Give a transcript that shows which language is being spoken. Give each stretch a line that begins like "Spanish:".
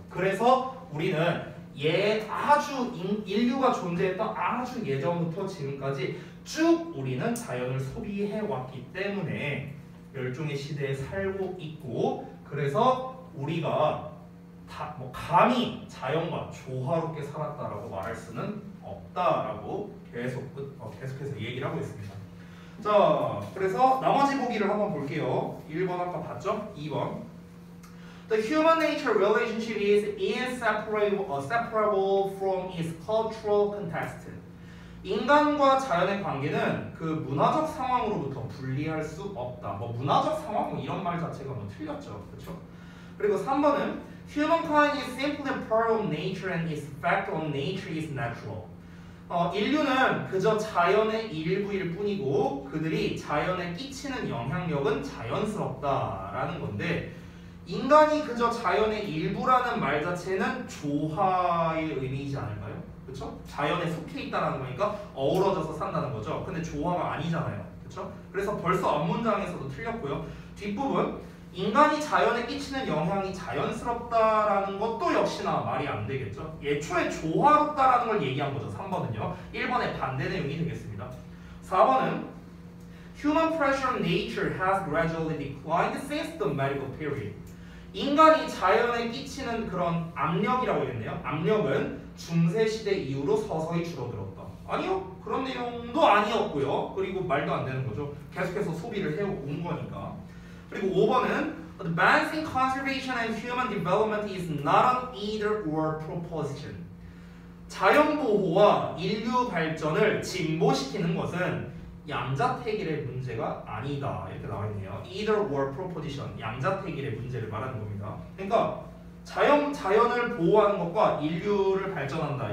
Korean: 그래서 우리는 인류가 존재했던 아주 예전부터 지금까지 쭉 우리는 자연을 소비해 왔기 때문에 멸종의 시대에 살고 있고, 그래서 우리가 감히 자연과 조화롭게 살았다라고 말할 수는 없다라고 계속해서 얘기를 하고 있습니다. 자, 그래서 나머지 보기를 한번 볼게요. 1번 아까 봤죠? 2번.
English: The human nature relationship is inseparable from its cultural context.
Korean: 인간과 자연의 관계는 그 문화적 상황으로부터 분리할 수 없다. 문화적 상황 이런 말 자체가 틀렸죠. 그렇죠? 그리고 3번은
English: Humankind is simply part of nature and its effect on nature is natural.
Korean: 인류는 그저 자연의 일부일 뿐이고 그들이 자연에 끼치는 영향력은 자연스럽다라는 건데, 인간이 그저 자연의 일부라는 말 자체는 조화의 의미이지 않을까요? 그렇죠? 자연에 속해 있다는 거니까 어우러져서 산다는 거죠. 근데 조화가 아니잖아요. 그렇죠? 그래서 벌써 앞문장에서도 틀렸고요. 뒷부분 인간이 자연에 끼치는 영향이 자연스럽다라는 것도 역시나 말이 안 되겠죠. 예초에 조화롭다라는 걸 얘기한 거죠. 3번은요. 1번의 반대 내용이 되겠습니다. 4번은
English: Human pressure on nature has gradually declined since the medieval period.
Korean: 인간이 자연에 끼치는 그런 압력이라고 했네요. 압력은 중세시대 이후로 서서히 줄어들었다. 아니요. 그런 내용도 아니었고요. 그리고 말도 안 되는 거죠. 계속해서 소비를 해온 거니까. 그리고 5번은
English: Advancing conservation and human development is not an either or proposition.
Korean: 자연보호와 인류 발전을 진보시키는 것은 양자택일의 문제가 아니다. 이렇게 나와 있네요. Either or proposition. 양자택일의 문제를 말하는 겁니다. 그러니까 자연을 보호하는 것과 인류를 발전한다.